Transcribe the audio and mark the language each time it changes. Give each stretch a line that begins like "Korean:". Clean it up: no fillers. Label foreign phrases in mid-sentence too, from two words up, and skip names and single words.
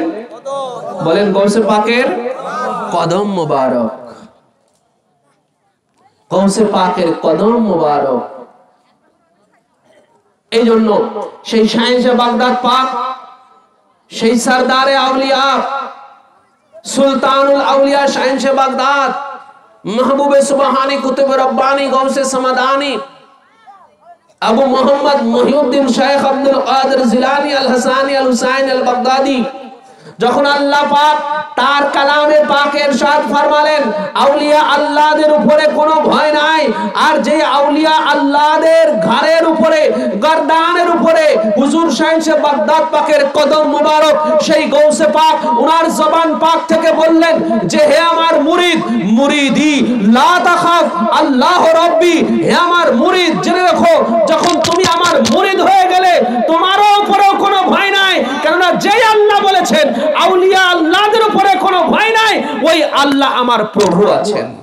Bangla: বলেন গৌসে পাকের কদম মোবারক। গৌসে পাকের কদম মোবারক। এই জন্য সেই শাহেনশাহ বাগদাদ পাক, সেই সরদারে আউলিয়া, সুলতানুল আউলিয়া শাহেনশাহ বাগদাদ, महबूबे सुबहानी कुतुब रब्बानी गौसे समदानी अबू मोहम्मद मुहिउद्दीन शेख अब्दुल कादिर जिलानी अल हसानी अल हुसैन अल बगदादी, যখন আল্লাহ পাক তার কালামে পাকে ইরশাদ ফরমালেন আউলিয়া আল্লাহদের উপরে কোনো ভয় নাই, আর যে আউলিয়া আল্লাহদের ঘাড়ের উপরে, গর্দানের উপরে হুজুর শাহেনশাহ বাগদাদ পাকের কদম মুবারক, সেই গৌসে পাক ওনার জবান পাক থেকে বললেন যে হে আমার মুরিদ,
Arabic: مريدي لا تخف الله ربي,
Bangla: হে আমার মুরিদ জেনে রাখো যখন তুমি আমার মুরিদ হয়ে গেলে তোমারও উপরেও কোনো ভয় নাই, কেননা যেই আল্লাহ বলেছেন আউলিয়া আল্লাহদের উপরে কোনো ভয় নাই, ওই আল্লাহ আমার প্রভু আছেন।